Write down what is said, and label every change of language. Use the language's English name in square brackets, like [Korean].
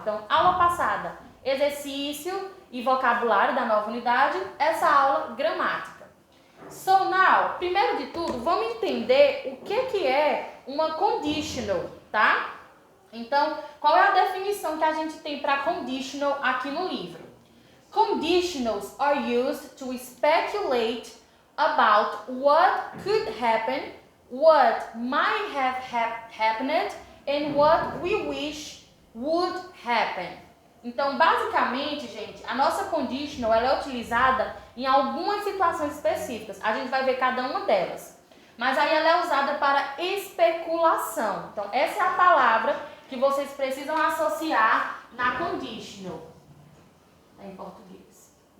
[Portuguese] Então, aula passada, exercício e vocabulário da nova unidade, essa aula, gramática. [English] So now, [Portuguese] primeiro de tudo, vamos entender o que é uma conditional, tá? Então, qual é a definição que a gente tem para conditional aqui no livro? [English] Conditionals are used to speculate about what could happen, what might have happened, and what we wish would happen. [Portuguese] Então, basicamente, gente, a nossa conditional ela é utilizada em algumas situações específicas. A gente vai ver cada uma delas. Mas aí ela é usada para especulação. Então, essa é a palavra que vocês precisam associar na conditional. É em português.